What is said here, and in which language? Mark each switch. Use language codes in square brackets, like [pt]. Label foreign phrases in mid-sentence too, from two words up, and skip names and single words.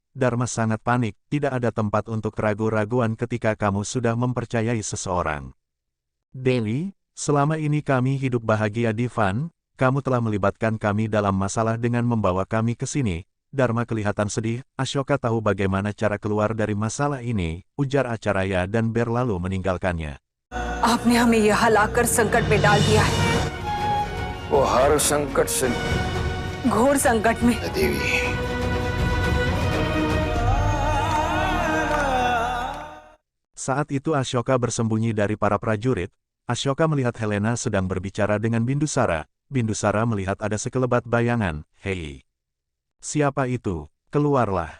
[id] Dharma sangat panik, tidak ada tempat untuk keraguan-raguan ketika kamu sudah mempercayai seseorang. Dewi, selama ini kami hidup bahagia di Van, kamu telah melibatkan kami dalam masalah dengan membawa kami ke sini. Dharma kelihatan sedih, Ashoka tahu bagaimana cara keluar dari masalah ini, ujar Acaraya dan berlalu meninggalkannya. [hi] आपने हमें यहाँ लाकर संकट में डाल दिया है। वो हर संकट से घोर संकट में। देवी [id] Saat itu Ashoka bersembunyi dari para prajurit. Ashoka melihat Helena sedang berbicara dengan Bindusara. Bindusara melihat ada sekelebat bayangan. Hei! Siapa itu? Keluarlah!